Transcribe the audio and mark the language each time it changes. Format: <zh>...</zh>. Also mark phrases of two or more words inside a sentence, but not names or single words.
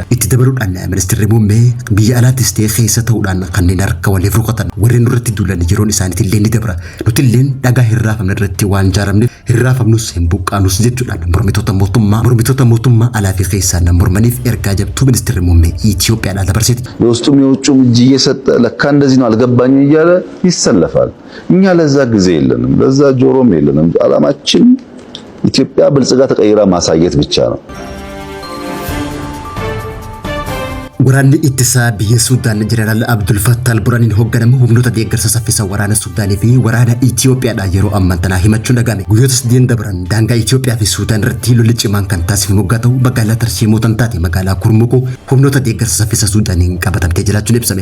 <om>Itti dabaluudhaan ministeerri muummee biyya alaattis ta'ee keessa ta'uudhaan kanneen harka waliif rukutan warreen nurratti duulan yeroon isaaniitti illee ni dabra. Nuti illee dhagaa hirraafamne irratti waan jaaramneef hirraafamnus hin buqqaanus jechuudhaan mormitoota mootummaa alaa fi keessaan mormaniif ergaa jabtuu ministeerri muummee Itoophiyaa dabarseeti.</om> <am>የውስጡም የውጭም እጅ እየሰጠ ለካ እንደዚህ ነው አልገባኝም እያለ ይሰለፋል። እኛ ለዛ ጊዜ የለንም፣ ለዛ ጆሮም የለንም። ዓላማችን ኢትዮጵያ ብልጽጋ ተቀይራ ማሳየት ብቻ ነው።</am> <om>Waraanni ittisaa biyya Suudaan Jeneraal Abdul Fattah al-Burhaaniin hoogganamu humnoota deeggarsa saffisa waraana Suudaanii fi waraana Itoophiyaadha yeroo ammaan tanaa himachuun dhagahame. Guyyoota 8 dabran daangaa Itoophiyaa fi Suudaan irratti lolli cimaan kan taasifamu hoggaa ta'u magaalaa Tarshimoo taate magaalaa Kurmuquu humnoota deeggarsa saffisa Suudaaniin qabatamtee jiraachuun ibsame.</om>